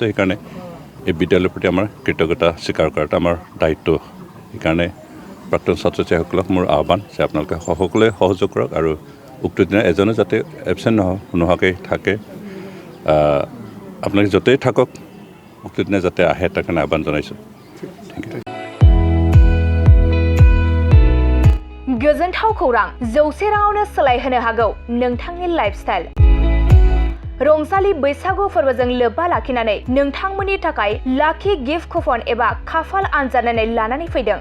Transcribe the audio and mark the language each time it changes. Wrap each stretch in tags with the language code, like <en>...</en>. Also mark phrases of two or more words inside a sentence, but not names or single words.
<as>সেইকাৰণে এই বিদ্যালয়ৰ প্ৰতি আমাৰ কৃতজ্ঞতা স্বীকাৰ কৰাটো আমাৰ দায়িত্ব। সেইকাৰণে প্ৰাক্তন ছাত্ৰ ছাত্ৰীসকলক মোৰ আহ্বান যে আপোনালোকে সকলোৱে সহযোগ কৰক, আৰু উক্ত দিনা এজনে যাতে এবচেণ্ট নোহোৱাকৈ থাকে, আপোনালোকে য'তেই থাকক উক্ত দিনা যাতে আহে, তাৰ কাৰণে আহ্বান জনাইছোঁ।</as> <en>Thank you.</en> <brx>गोजोनथाव खौरां, 100 राङावनो सोलायहोनो हागौ नोंथांनि लाइफस्टाइल। रंजालि बैसागु फोरबोजों लोब्बा लाखिनानै नोंथांमोननि थाखाय लाखि</brx> <en>gift coupon</en> <brx>एबा खाफाल आनजाद नायनाय लानानै फैदों।</brx>